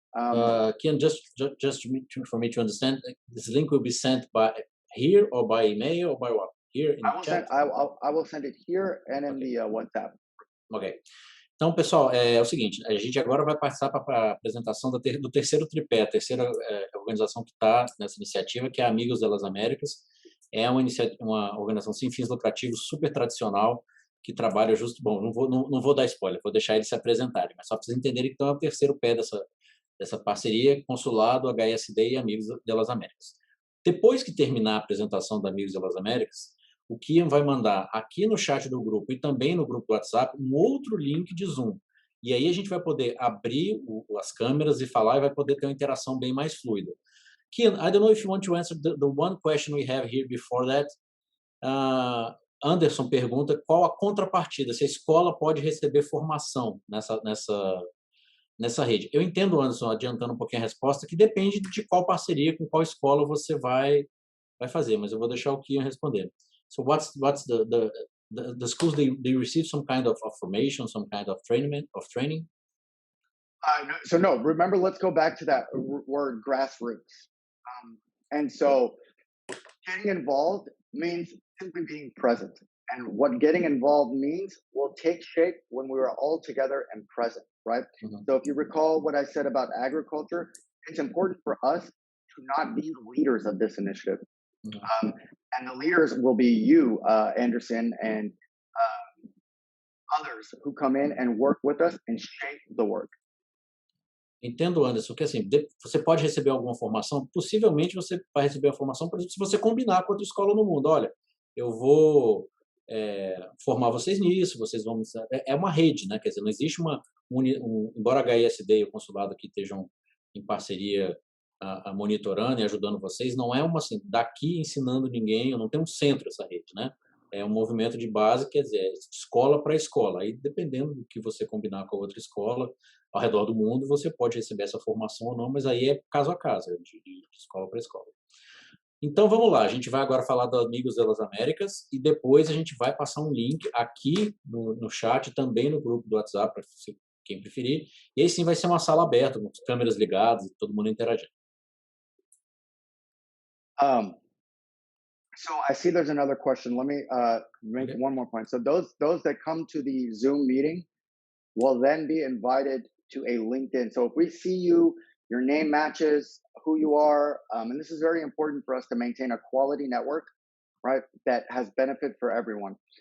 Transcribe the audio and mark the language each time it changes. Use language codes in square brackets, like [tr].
[en] Kian, just for me to understand, this link will be sent by here or by email or by what? Here in the chat? I will send it here and in the WhatsApp. Ok. [pt] Então, pessoal, é o seguinte, a gente agora vai passar para a apresentação do terceiro tripé, a terceira organização que está nessa iniciativa, que é a Amigos das Américas. É uma organização sem fins lucrativos, super tradicional, que trabalha justo... Bom, não vou dar spoiler, vou deixar eles se apresentarem, mas só para vocês entenderem que então é o terceiro pé dessa parceria, Consulado, HSD e Amigos das Américas. Depois que terminar a apresentação da Amigos das Américas, o Kian vai mandar aqui no chat do grupo e também no grupo do WhatsApp um outro link de Zoom. E aí a gente vai poder abrir as câmeras e falar e vai poder ter uma interação bem mais fluida. [en] Kian, I don't know if you want to answer the one question we have here before that. [pt] Anderson pergunta qual a contrapartida, se a escola pode receber formação nessa rede. Eu entendo, Anderson, adiantando um pouquinho a resposta, que depende de qual parceria, com qual escola você vai fazer, mas eu vou deixar o Kian responder. [en] So what's the schools they receive some kind of formation, some kind of training? So no, remember, let's go back to that word grassroots. And so getting involved means simply being present. And what getting involved means will take shape when we are all together and present, right? Mm-hmm. So if you recall what I said about agriculture, it's important for us to not be leaders of this initiative. Mm-hmm. And the leaders will be you, Anderson, and others who come in and work with us and shape the work. [pt] Entendo, Anderson, que assim, você pode receber alguma formação, possivelmente você vai receber a formação, por exemplo, se você combinar com outra escola no mundo. Olha, eu vou formar vocês nisso, vocês vão... É uma rede, né? Quer dizer, não existe embora a HISD e o consulado aqui estejam em parceria monitorando e ajudando vocês, não é uma assim, daqui ensinando ninguém, não tem um centro essa rede, né? É um movimento de base, quer dizer, escola para escola. Aí, dependendo do que você combinar com a outra escola ao redor do mundo, você pode receber essa formação ou não, mas aí é caso a caso, de escola para escola. Então, vamos lá. A gente vai agora falar do Amigos das Américas e depois a gente vai passar um link aqui no chat, também no grupo do WhatsApp, para quem preferir. E aí sim vai ser uma sala aberta, com as câmeras ligadas e todo mundo interagindo. [en] So I see there's another question. Let me make one more point. So those that come to the Zoom meeting will then be invited to a LinkedIn. So if we see you, your name matches who you are, and this is very important for us to maintain a quality network, right, that has benefit for everyone.